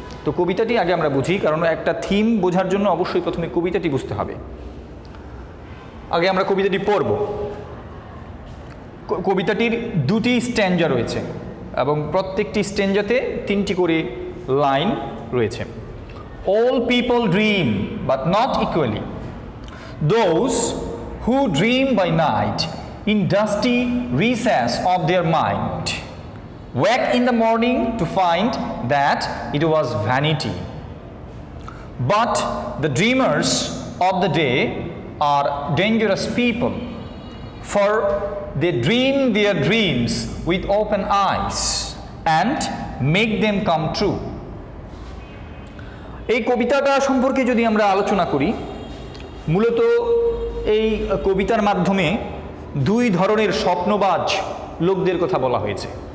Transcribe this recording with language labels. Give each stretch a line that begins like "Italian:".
Bangla: তো কবিতাটি আগে আমরা বুঝি, কারণ একটা থিম বোঝার জন্য অবশ্যই প্রথমে কবিতাটি বুঝতে হবে। আগে আমরা কবিতাটি পড়ব। কবিতাটির দুটি স্ট্যাঞ্জা রয়েছে এবং প্রত্যেকটি স্ট্যাঞ্জাতে 3টি করে লাইন রয়েছে।
English: All people dream, but not equally. Those who dream by night in dusty recess of their mind wake in the morning to find that it was vanity. But the dreamers of the day are dangerous people, for they dream their dreams with open eyes and make them come true.
Bangla: এই কবিতাটা সম্পর্কে যদি আমরা আলোচনা করি, মূলত এই কবিতার মাধ্যমে দুই ধরনের স্বপ্নবাজ লোকদের কথা বলা হয়েছে।